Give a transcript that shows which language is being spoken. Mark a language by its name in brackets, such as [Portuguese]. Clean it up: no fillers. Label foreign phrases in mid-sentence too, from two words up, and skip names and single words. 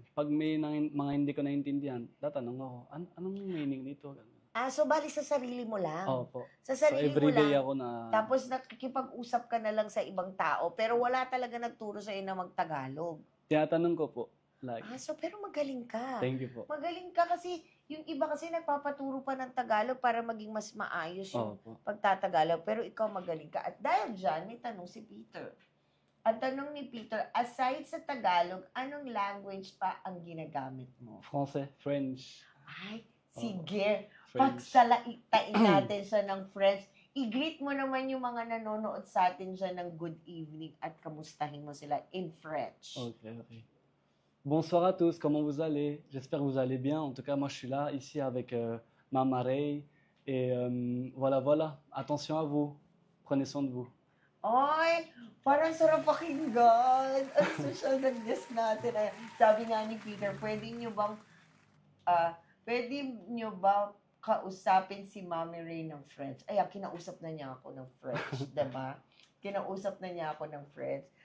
[Filipino] Pag may mga hindi ko naintindihan, tatanong ako, anong meaning dito? So bali sa sarili mo lang. Opo. Sa So, sarili mo [English] everyday [Filipino] lang. ako na... Tapos nakikipag-usap ka na lang sa ibang tao, pero wala talaga nagturo sa na mag-Tagalog. Tinatanong ko po. Like, Pero magaling ka. [English] thank you po. [Filipino] Magaling ka kasi yung iba kasi nagpapaturo pa ng Tagalog para maging mas maayos yung Opo. pagtatagalog. Pero ikaw magaling ka. At dahil dyan, may tanong si Peter. Ang tanong ni Peter, aside sa Tagalog, anong language pa ang ginagamit mo? Francais, French, Ay, sige. French. Pagsalatain natin siya ng French. I-greet mo naman yung mga nanonood sa atin siya ng [English] good evening [Filipino] at kamustahin mo sila [English] in French. [Filipino] Ok. [French] Bonsoir à tous, comment vous allez? J'espère que vous allez bien. En tout cas, moi, je suis là, ici avec Mama Ray. Et voilà. Attention à vous. Prenez soin de vous. [Filipino] Ay, parang sarap pakinggan. Ang social na guest natin. Ay, sabi nga ni Peter, pwede nyo ba kausapin si Mami Ray ng French? Ay, kinausap na niya ako ng French, diba? Kinausap na niya ako ng French.